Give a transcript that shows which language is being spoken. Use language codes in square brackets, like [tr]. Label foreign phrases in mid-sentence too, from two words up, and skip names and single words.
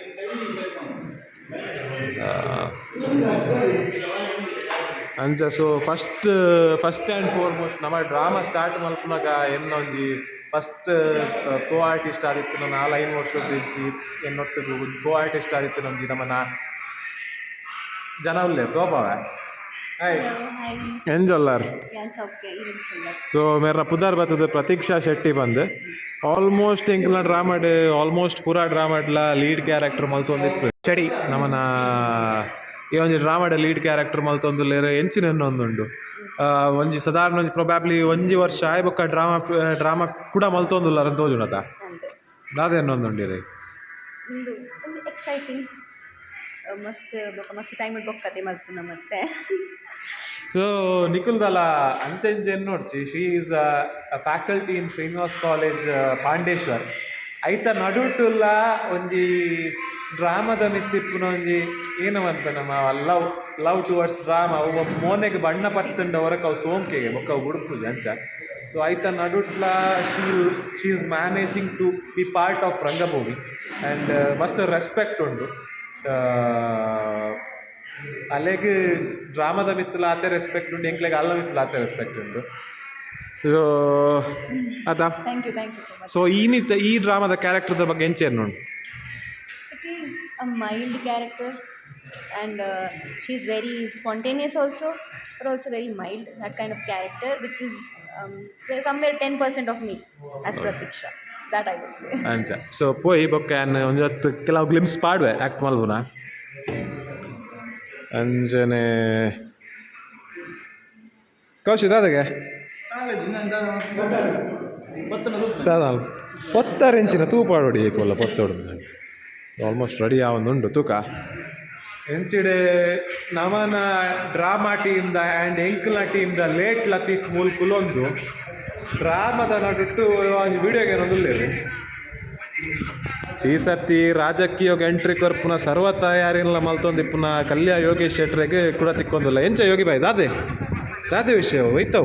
[tcy] ಅಂಚ [en] so first and foremost [tcy] ನಮ್ಮ [en] drama start [tcy] ಮಲ್ಪನಾಗ ಎನ್ನೊಂಜಿ [en] first co artist [tcy] ಆದಿತ್ತು ನಾನು 4-5 ವರ್ಷದ ಇಜ್ಜಿ ಎನ್ನೊಟ್ಟಿಗೆ [en] co artist [tcy] ಆದಿತ್ತು ನಮ್ಗೆ ನಮ್ಮನ್ನ ಜನ ಉಳ್ಳೇ ತೋಪವ ಎಂಜೊಲ್ಲಾರ್ [en] Yes, okay, even chilla. [tcy] ಸೊ ಮೇರ ಪುದಾರ್ ಬರ್ತದೆ ಪ್ರತೀಕ್ಷಾ ಶೆಟ್ಟಿ ಬಂದು ಆಲ್ಮೋಸ್ಟ್ ಎಂಕ್ಲ ಡ್ರಾಮಾಡ್ ಆಲ್ಮೋಸ್ಟ್ ಪೂರಾ ಡ್ರಾಮಾಡ್ಲ [en] lead character [tcy] ಮಲ್ತೊಂದಿಪ್ಪು ಚಡಿ ನಮ್ಮನ ಈ ಒಂಜಿ ಡ್ರಾಮಾಡ್ [en] lead character [tcy] ಮಲ್ತೊಂದುಲ್ಲೇರ ಎಂಚಿನ ಒಂದುಂಡು ಒಂಜಿ ಸಾಧಾರಣ ಒಂಜಿ ಪ್ರೊಬ್ಯಾಬ್ಲಿ ಒಂಜಿ ವರ್ಷ ಆಯ್ಬೊಕ್ಕ ಡ್ರಾಮಾ ಕೂಡ ಮಲ್ತೊಂದುಲ್ಲಾರ ಅಂತ ತೋಜುಂಡತ ಅಂತೆ ದಾದೇನೊಂದುಂಡಿರಿ ಒಂದು ಒಂದು ಎಕ್ಸೈಟಿಂಗ್ ಮಸ್ತ್ ಟೈಮ್ ಬೊಕ್ಕತೆ ಮಲ್ಪುನ ಮತ್ತೆ ಸೊ ನಿಖಿಲ್ದಲ್ಲ ಅಂಚೆ ನೋಡ್ಚಿ [en] she is a faculty in Srinivas College Pandeshwar [tcy] ಐತ ನಡುಟುಲ್ಲ ಒಂಜಿ ಡ್ರಾಮಾದ ಮಿತ್ತಿಪ್ಪುನ ಒಂಜಿ ಏನವಂತ ನಮ್ಮ [en] love towards drama [tcy] ಅವು ಮೋನೆಗೆ ಬಣ್ಣ ಪತ್ತಂಡ ಹೊರಕ್ಕೆ ಅವು ಸೋಂಕೆಗೆ ಬೊಕ್ಕ ಅವು ಬುಡುಪುಜಿ ಅಂಚ ಸೊ ಐತ ನಡುಟ್ಲ [en] she is managing to be part of [tcy] ರಂಗಭೂಮಿ ಆ್ಯಂಡ್ ಮಸ್ತ್ ರೆಸ್ಪೆಕ್ಟ್ ಉಂಡು ಅಲೆಗೆ ಡ್ರಾಮಾದ ಮಿತ್ತಲ ಆತೆ ರೆಸ್ಪೆಕ್ಟ್ ಉಂಡು ಎಂಕ್ಲೆಗೆ ಅಲ್ಲ ಮಿತ್ತಲ ಆತೆ ರೆಸ್ಪೆಕ್ಟ್ ಉಂಡು ಸೊ ಅದಾ [en] thank you so much. [tcy] ಸೊ ಈ ಡ್ರಾಮಾದ ಕ್ಯಾರೆಕ್ಟರ್ದ ಬಗ್ಗೆ ಎಂಚೇನು ನೋಡಿ [en] It is a mild character and she is very spontaneous also, but also very mild, that kind of character which is somewhere 10% of me as Pratiksha, that I would say. [tcy] ಅಂಚ ಸೊ ಪೋಯಿ ಬೊಕ್ಕ ಒಂದು ಹೊತ್ತು ಕೆಲವು ಗ್ಲಿಮ್ಸ್ ಪಾಡುವೆ ಆ್ಯಕ್ಟ್ ಮಲ್ಪುನ ಅಂಜನೆ ಕೌಶಿಕ್ ದಾದಾಗೆ ದಾದಾ ಪೊತ್ತಾರೆಂಚಿನ ತೂಪಾಡೋಡಿ ಏಕೋಲ್ಲ ಪೊತ್ತೋಡು ಆಲ್ಮೋಸ್ಟ್ ರೆಡಿ ಆವೊಂದುಂಡು ತೂಕ ಎಂಚಿಡೆ ನಮನ ಡ್ರಾಮಾ ಟೀಮ್ದ ಆ್ಯಂಡ್ ಎಂಕ್ಲ ಟೀಮ್ದ ಲೇಟ್ ಲತೀಫ್ ಮೂಲ್ಕುಲೊಂದು ಡ್ರಾಮಾದ ನಡುಟ್ಟು ಒಂದು ವಿಡಿಯೋಗೆ ಏನೊಂದುಲ್ಲೇರು ಈ ಸರ್ತಿ ರಾಜಕೀಯಗೆ ಎಂಟ್ರಿ ಕೊರ್ಪುನ ಸರ್ವ ತಯಾರಿಲ್ಲ ಮಲ್ತೊಂದಿಪ್ಪುನ ಕಲ್ಯ ಯೋಗೇಶ್ ಶೆಟ್ರಿಗೆ ಕೂಡ ತಿಕ್ಕೊಂದಿಲ್ಲ ಎಂಚ ಯೋಗಿ ಬಾಯ್ ದಾದೆ ವಿಷಯ ಒಯ್ತವು